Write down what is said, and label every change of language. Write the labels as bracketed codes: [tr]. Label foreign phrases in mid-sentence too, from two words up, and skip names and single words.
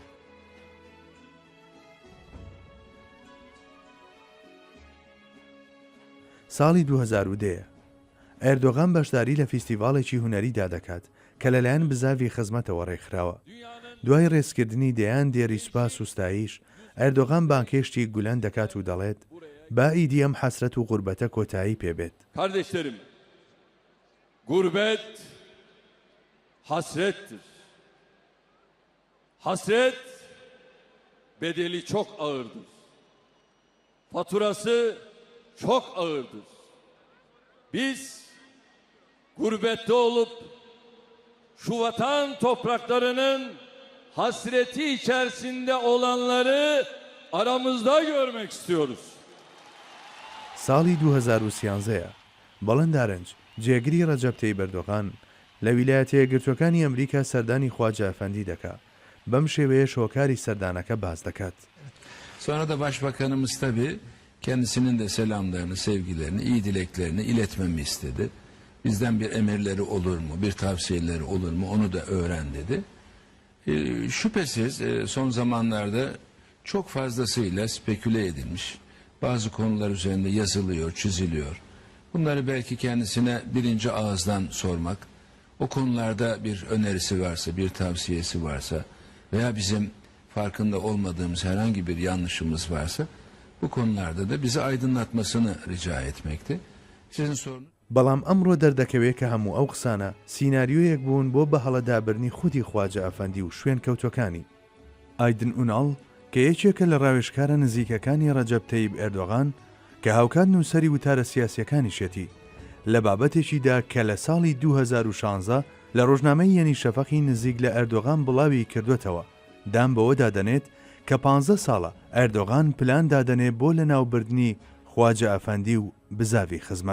[ckb] ساڵی 2010 ئەردۆغان بەشداری لە فیستیڤاڵێکی هونەریدا دەکات کە لەلایەن بزاوی خزمەتەوە ڕێکخراوە. دوای ڕێزکردنی دەیان دێری سوپاس و ستایش، ئەردۆغان بانکێشتی گولەن دەکات و دەڵێت با ئیدی ئەم حەسرەت و غوربەتە کۆتایی پێبێت. [tr] Kardeşlerim, gurbet hasrettir. Hasret bedeli çok ağırdır. Faturası çok ağırdır. Biz gurbette olup şu vatan topraklarının hasreti içerisinde olanları aramızda görmek istiyoruz. [ckb] ساڵی 2013 بەڵند ئارنج جێگری ڕەجەب تەیب ئەردۆغان لە ویلایەتە یەکگرتووەکانی ئەمریکا سەردانی خواجە ئەفەندی دەکات. بەم شێوەیە شۆکاری سەردانەکە باز دەکات. [tr] Sonra da Başbakanımız tabii kendisinin de selamlarını, sevgilerini, iyi dileklerini iletmemi istedi. Bizden bir emirleri olur mu, bir tavsiyeleri olur mu onu da öğren dedi. Şüphesiz son zamanlarda çok fazlasıyla speküle edilmiş. Bazı konular üzerinde yazılıyor, çiziliyor. Bunları belki kendisine birinci ağızdan sormak, o konularda bir önerisi varsa, bir tavsiyesi varsa veya bizim farkında olmadığımız herhangi bir yanlışımız varsa bu konularda da bizi aydınlatmasını rica etmekti. Sizin sorunuz... [ckb] بەڵام ئەمڕۆ دەردەکەوێت کە هەموو ئەو قسانە سیناریۆیەک بوون بۆ بە هەڵەدابرنی خودی خواجە ئەفەندی و شوێن کەوتەکانی. ئایدن ئوناڵ کە یەکێکە لە ڕاوێژکارە نزیکەکانی ڕەجەب تەیب ئەردۆغان کە هاوکات نووسەری وتارە سیاسیەکانیشێتی لە بابەتێکیدا کە لە ساڵی 2016 لە ڕۆژنامەی یەنی شەفەقی نزیک لە ئەردۆغان بڵاوی کردوێتەوە، دام بەوە دادەنێت کە 15 ساڵە ئەردۆغان پلان دادەنێ بۆ لە ناوبردنی خواجە ئەفەندی و بزاوی خزمەت.